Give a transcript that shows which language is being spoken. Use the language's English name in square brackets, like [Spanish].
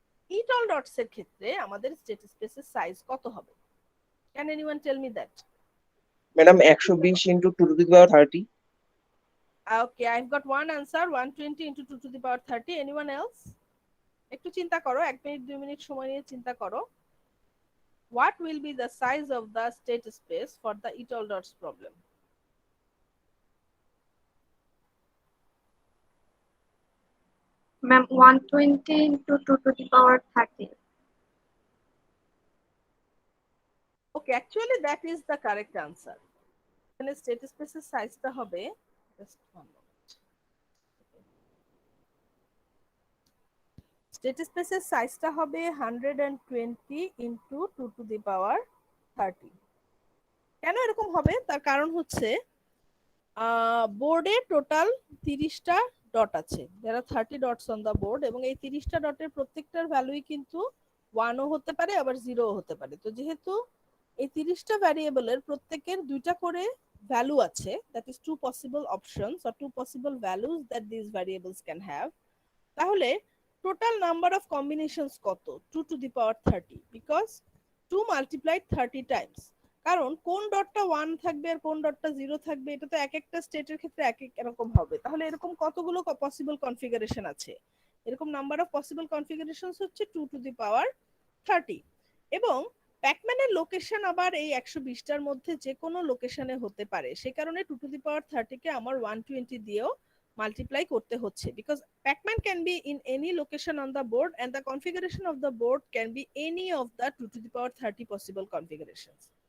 [Bangla] It all dots এর ক্ষেত্রে আমাদের স্টেট স্পেসের সাইজ কত হবে? [English] Can anyone tell me that? Madam 120 into 2 to the power 30। Okay, I've got one answer, 120 into 2 to the power 30। Anyone else? [Bangla] একটু চিন্তা করো, 1 মিনিট 2 মিনিট সময় নিয়ে চিন্তা করো। [English] What will be the size of the state space for the it all dots problem? Ma'am, 120 into 2 to the power 30. Okay, actually that is the correct answer. [Bangla] এখানে state space এর সাইজটা হবে, [English] just one moment. State space [Bangla] এর সাইজটা হবে [English] 120 into 2 to the power 30. [Bangla] কেন এরকম হবে? তার কারণ হচ্ছে বোর্ডে টোটাল 30টা ডট আছে, [English] there are 30 dots on the board, [Bangla] এবং এই 30টা ডটের প্রত্যেকটার ভ্যালুই কিন্তু 1ও হতে পারে আবার 0ও হতে পারে। তো যেহেতু এই 30টা ভ্যারিয়েবলের প্রত্যেকের দুইটা করে ভ্যালু আছে, [English] that is two possible options or two possible values that these variables can have, তাহলে total number of combinations কত? 2 to the power 30, because 2 multiplied 30 times. [Bangla] কারণ কোন ডটটা 1 থাকবে আর কোন ডটটা 0 থাকবে এটা তো এক একটা স্টেটের ক্ষেত্রে এক এক রকম হবে। তাহলে এরকম কতগুলো পসিবল কনফিগারেশন আছে? এরকম নাম্বার অফ পসিবল কনফিগারেশনস হচ্ছে 2 to the power 30। এবং প্যাকম্যানের লোকেশন আবার এই 120টার মধ্যে যে কোনো লোকেশনে হতে পারে, সে কারণে 2 to the power 30 কে আমার 120 দিয়েও মাল্টিপ্লাই করতে হচ্ছে, [English] Because Pacman can be in any location on the board and the configuration of the board can be any of the 2 to the power 30 possible configurations.